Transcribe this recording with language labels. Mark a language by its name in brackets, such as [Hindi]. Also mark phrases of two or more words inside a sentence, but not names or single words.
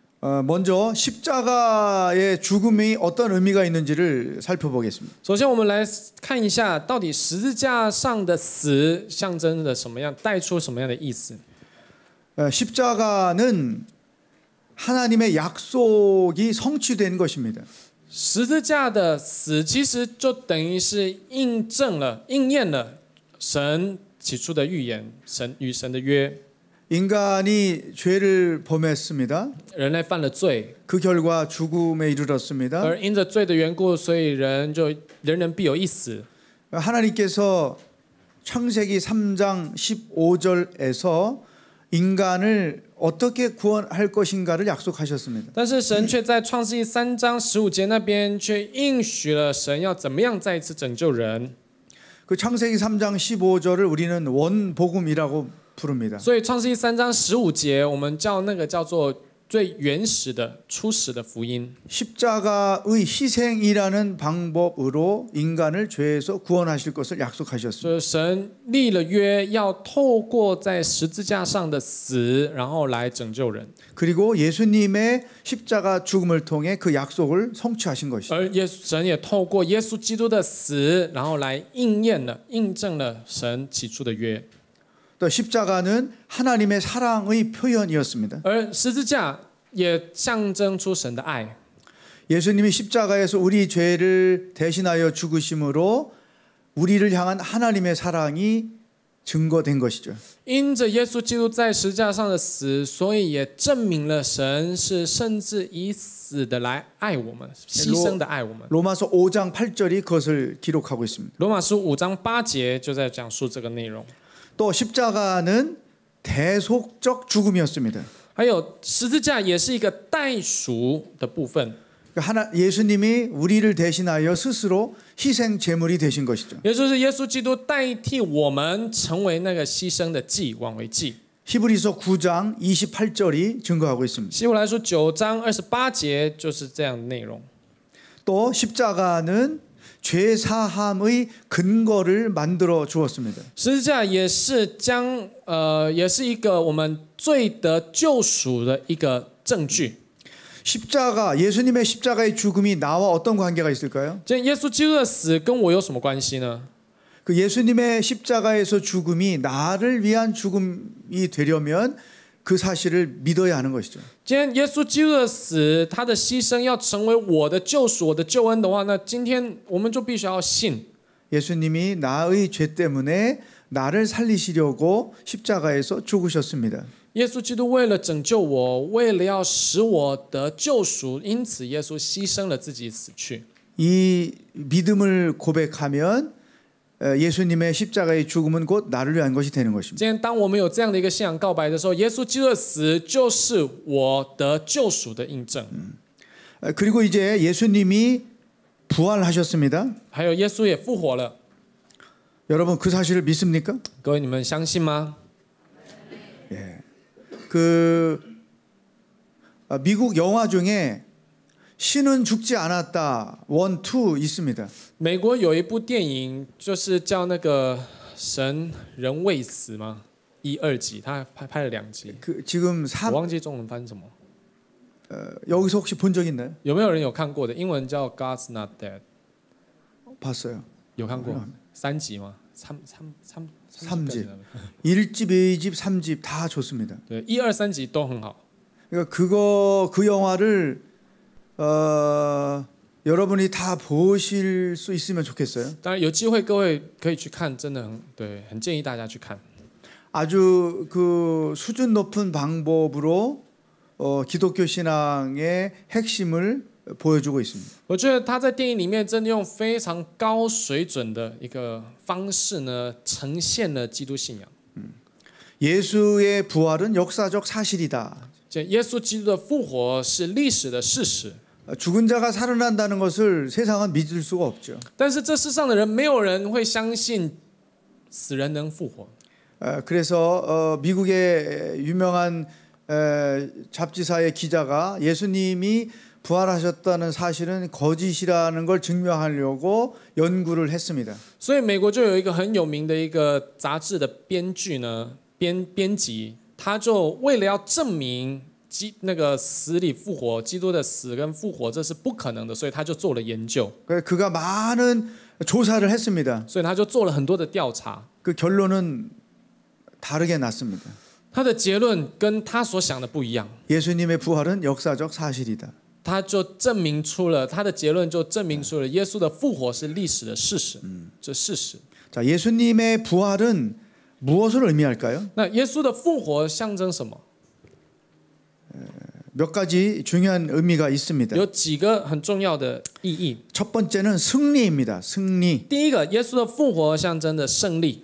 [Korean] 먼저 십자가의 죽음이 어떤 의미가 있는지를 살펴보겠습니다. [Chinese] 首先，我们来看一下，到底十字架上的死象征着什么样，带出什么样的意思？ [Korean] 십자가는 하나님의 약속이 성취된 것입니다. [Chinese] 十字架的死其实就等于是应验了神起初的预言，神与神的约。 [Korean] 인간이 죄를 범했습니다. [Chinese] 人类犯了罪， [Korean] 그 결과 죽음에 이르렀습니다. [Chinese] 而因着罪的缘故，所以人人必有一死。 [Korean] 하나님께서 창세기 3장 15절에서 인간을 어떻게 구원할 것인가를 약속하셨습니다. [Chinese] 但是神却在创世纪3章15节那边却应许了神要怎么样再一次拯救人。 [Korean] 그 창세기 3장 15절을 우리는 원복음이라고 부릅니다. [Chinese] 所以创世纪3章15节，我们叫那个叫做最原始的初始的福音。 [Korean] 십자가의 희생이라는 방법으로 인간을 죄에서 구원하실 것을 약속하셨습니다. [Chinese] 就是神立了约，要透过在十字架上的死，然后来拯救人。 [Korean] 그리고 예수님의 십자가 죽음을 통해 그 약속을 성취하신 것이죠. [Chinese] 而神也透过耶稣基督的死，然后来印证了神起初的约。 [Korean] 또 십자가는 하나님의 사랑의 표현이었습니다. [Chinese] 而十字架也象征出神的爱。 [Korean] 예수님이 십자가에서 우리 죄를 대신하여 죽으심으로 우리를 향한 하나님의 사랑이 증거된 것이죠. [Chinese] 因着耶稣基督在十字架上的死，所以也证明了神是甚至以死的来爱我们，牺牲的爱我们。 [Korean] 로마서 5장 8절이 그것을 기록하고 있습니다. [Chinese] 罗马书5章8节就在讲述这个内容。 [Korean] 또 십자가는 대속적 죽음이었습니다. [Chinese] 还有十字架也是一个代赎的部分。 [Korean] 예수님이 우리를 대신하여 스스로 희생 제물이 되신 것이죠. [Chinese] 也就是耶稣基督代替我们成为那个牺牲的祭，挽回祭。 [Korean] 히브리서 9장 28절이 증거하고 있습니다. [Chinese] 希伯来书9章28节就是这样的内容。 [Korean] 또 십자가는 죄 사함의 근거를 만들어 주었습니다. [Chinese] 十字架也是也是一个我们罪得救赎的一个证据。 [Korean] 십자가 예수님의 십자가의 죽음이 나와 어떤 관계가 있을까요? [Chinese] 耶稣基督的死跟我有什么关系呢？ [Korean] 그 예수님의 십자가에서 죽음이 나를 위한 죽음이 되려면 그 사실을 믿어야 하는 것이죠. [Chinese] 今天耶稣基督的死，他的牺牲要成为我的救赎、我的救恩的话，那今天我们就必须要信。 [Korean] 예수님이 나의 죄 때문에 나를 살리시려고 십자가에서 죽으셨습니다. [Chinese] 耶稣基督为了拯救我，为了要使我得救赎，因此耶稣牺牲了自己死去。 [Korean] 이 믿음을 고백하면 예수님의 십자가의 죽음은 곧 나를 위한 것이 되는 것입니다. [Chinese] 今天当我们有这样的一个信仰告白的时候，耶稣基督的死就是我得救赎的印证。 [Korean] 그리고 이제 예수님이 부활하셨습니다. [Chinese] 还有耶稣也复活了， [Korean] 여러분 그 사실을 믿습니까? [Chinese] 各位你们相信吗？ [Korean] 미국 영화 중에 신은 죽지 않았다 1, 2 있습니다. [Chinese] 美国有一部电影，就是叫那个神人未死吗？1、2集，他拍了2集。 [Korean] 지금 [Chinese] 我忘记中文翻什么。 [Korean] 여기서 혹시 본 적 있나요? [Chinese] 有没有人有看过的？英文叫 God's Not Dead， [Korean] 봤어요. [Chinese] 有看过？3集吗？3集。 [Korean] 1집, 2집, 3집 다 좋습니다. [Chinese] 对，1、2、3集都很好。 [Korean] 그러니까 그 영화를 여러분이 다 보실 수 있으면 좋겠어요. [Chinese] 当然有机会各位可以去看，真的很建议大家去看。 [Korean] 아주 그 수준 높은 방법으로 기독교 신앙의 핵심을 보여주고 있습니다. [Chinese] 我觉得他在电影里面真的用非常高水准的一个方式呢，呈现了基督信仰。 [Korean] 예수의 부활은 역사적 사실이다. [Chinese] 耶稣基督的复活是历史的事实。 [Korean] 죽은 자가 살아난다는 것을 세상은 믿을 수가 없죠. [Chinese] 但是这世上的人，没有人会相信死人能复活。 [Korean] 그래서 미국의 유명한 잡지사의 기자가 예수님이 부활하셨다는 사실은 거짓이라는 걸 증명하려고 연구를 했습니다. [Chinese] 所以美国就有一个很有名的一个杂志的编剧呢，编辑，他就为了要证明那个死里复活，基督的死跟复活这是不可能的，所以他就做了研究， [Korean] 그가 많은 조사를 했습니다. [Chinese] 所以他就做了很多的调查。 [Korean] 그 결론은 다르게 났습니다. [Chinese] 他的结论跟他所想的不一样， [Korean] 예수님의 부활은 역사적 사실이다. [Chinese] 他就证明出了他的结论，就证明出了耶稣的复活是历史的事实，这事实。 [Korean] 자, 예수님의 부활은 무엇을 의미할까요? [Chinese] 那耶稣的复活象征什么？ [Korean] 몇 가지 중요한 의미가 있습니다. [Chinese] 有几个很重要的意义。 [Korean] 첫 번째는 승리입니다. 승리. [Chinese] 第一个，耶稣的复活象征的胜利，